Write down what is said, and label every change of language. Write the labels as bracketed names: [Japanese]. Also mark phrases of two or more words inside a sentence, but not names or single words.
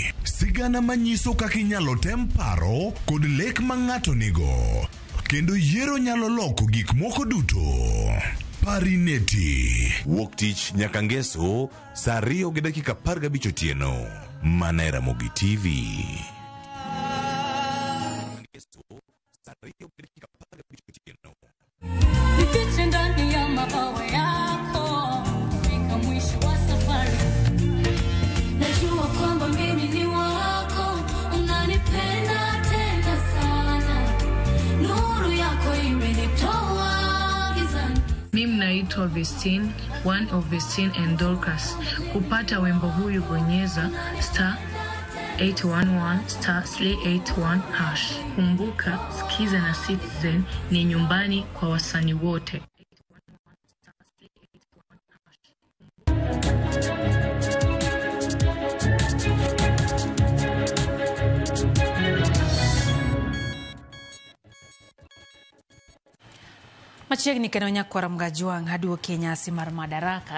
[Luo (Kenya and Tanzania)] Sigana manyiso kaka inyalo tem paro kod lek ma ng'ato nigo. Kendo yiero nyalo loko gik moko duto. Parineti. Wuok tich nyaka ngeso saa 2:15 otieno. Mana e Ramogi TV. [Swahili] Nifiche ndani ya mabawa yako, fika mwisho wa safari. Najua kwamba mimi ni wako, unanipenda tena sana. Nuru yako imenitoa gizani. Mimi naitwa Vestine, [English] one of Vestine and Dorcas. [Swahili] Kupata wimbo huyu bonyeza *811*381#. Kumbuka, Skiza na Citizen ni nyumbani kwa wasanii wote. [Luo (Kenya and Tanzania)] Machiegni kendo nyakwara Mgajwang' aduoke nyasi mar Madaraka.